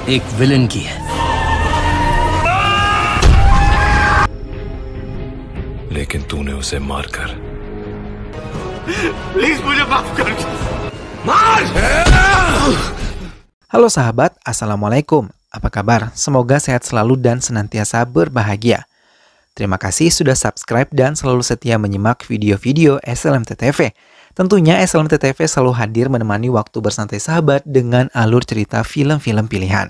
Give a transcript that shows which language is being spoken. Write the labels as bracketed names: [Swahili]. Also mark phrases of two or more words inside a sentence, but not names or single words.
[Hindi] एक विलन की है, लेकिन तूने उसे मारकर प्लीज मुझे माफ कर दो। [Indonesian] Halo sahabat, Assalamualaikum. Apa kabar? Semoga sehat selalu dan senantiasa berbahagia. Terima kasih sudah subscribe dan selalu setia menyimak video-video SLMT TV. Tentunya SLMT TV selalu hadir menemani waktu bersantai sahabat dengan alur cerita film-film pilihan.